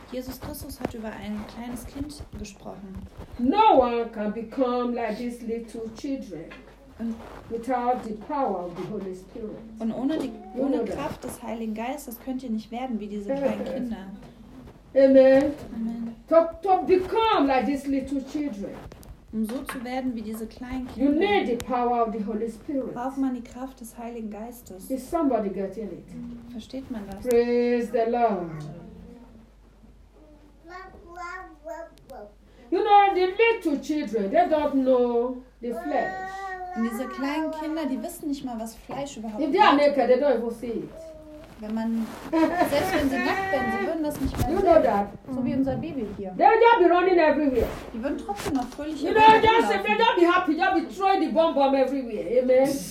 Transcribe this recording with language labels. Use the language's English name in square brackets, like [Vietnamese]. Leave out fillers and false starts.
[German] Jesus Christus hat über ein kleines Kind gesprochen. [English] No one can become like these little children without the power of the Holy Spirit. [German] Und ohne Kraft des Heiligen Geistes könnt ihr nicht werden wie diese kleinen Kinder. Amen. Amen. [English] To become like these little children. [German] Um so zu werden wie diese kleinen Kinder. [English] You need the power of the Holy Spirit. [German] Braucht man die Kraft des Heiligen Geistes. [English] Is somebody getting it? [German] Versteht man das? [English] Praise the Lord. You know, the little children, they don't know the flesh. [German] Und diese kleinen Kinder, die wissen nicht mal, was Fleisch überhaupt [English] ist. If they are naked, they don't even see it. [German] Wenn man, selbst wenn sie nackt werden, sie würden das nicht mehr [English] sehen. You know that. [German] So wie unser Baby hier. [English] They'll be running everywhere. [German] Die würden trotzdem noch fröhlich hier rumlaufen. [English] You know, just if they don't be happy, they'll be throwing the bomb everywhere. Amen.